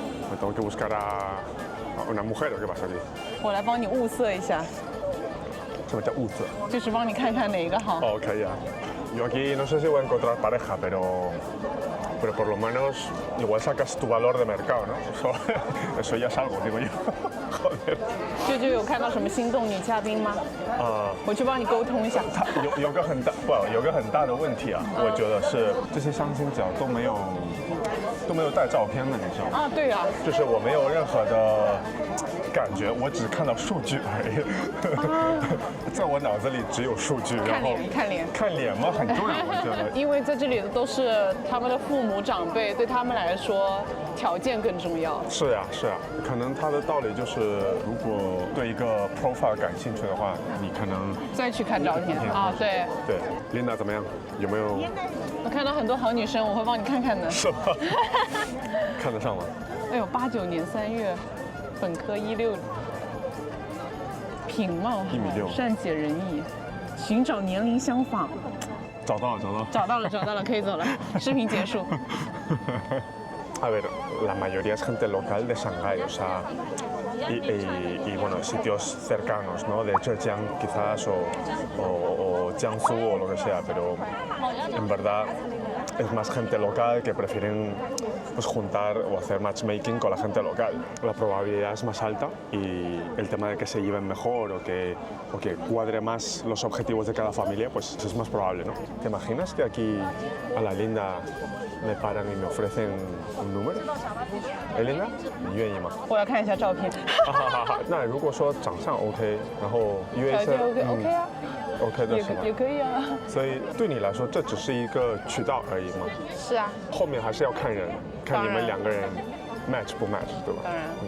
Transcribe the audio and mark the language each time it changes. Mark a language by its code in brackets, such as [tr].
[es] Me tengo que buscar a una mujer, ¿o qué pasa aquí? [zh] 我来帮你物色一下， [es] Se me echa uzo. [zh] 就是帮你看看哪个好。 [es] Oh, ok, ya. Yo aquí no sé si voy a encontrar pareja, pero pero por lo menos igual sacas tu valor de mercado, ¿no? Eso ya es algo, digo yo. Joder。 [zh] 舅舅有看到什么心动女嘉宾吗？我去帮你沟通一下。有个很大的问题啊，我觉得是这些相亲角都没有带照片的，你知道吗？啊，对啊，就是我没有任何的感觉，我只看到数据而已。在我脑子里只有数据，然后看脸嘛很重要，我觉得。因为在这里的都是他们的父母长辈，对他们来说条件更重要。是呀，可能他的道理就是，如果对一个 profile 感兴趣的话，你可能再去看照片啊，对。对，Linda 怎么样？有没有？我看到很多好女生，我会帮你看看的。是吗？看得上吗？哎呦，89年3月，本科16，品貌好，善解人意，寻找年龄相仿。找到了，可以走了。视频结束。 [es] A ver, la mayoría es gente local de Shanghái, o sea, y bueno, sitios cercanos, ¿no? De Zhejiang quizás o Jiangsu o lo que sea, pero en verdad es más gente local que prefieren pues, juntar o hacer matchmaking con la gente local. La probabilidad es más alta y el tema de que se lleven mejor o que cuadre más los objetivos de cada familia, pues es más probable, ¿no? ¿Te imaginas que aquí a la Linda me paran y me ofrecen un número? [zh] Linda, 你愿意吗？我要看一下照片。那如果说长相 OK， 然后约一下，OK 啊。 OK 的是吗？也可以啊。所以对你来说，这只是一个渠道而已吗？是啊。后面还是要看人，看你们两个人 match 不 match， 对吧？当然。